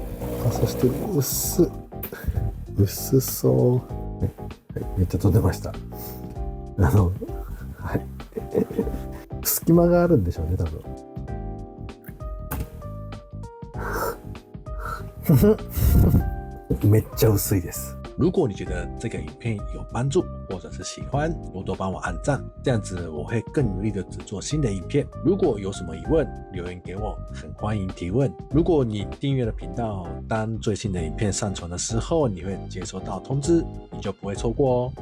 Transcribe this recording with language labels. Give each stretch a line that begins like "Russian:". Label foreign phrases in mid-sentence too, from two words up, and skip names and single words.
Japanese: そして薄そう、はい、めっちゃ飛んでました。はい、隙間があるんでしょうね、多分。めっちゃ薄いです。
Chinese: 如果你觉得这个影片有帮助或者是喜欢，多多帮我按赞，这样子我会更努力的制作新的影片。如果有什么疑问，留言给我，很欢迎提问。如果你订阅了频道，当最新的影片上传的时候，你会接收到通知，你就不会错过哦。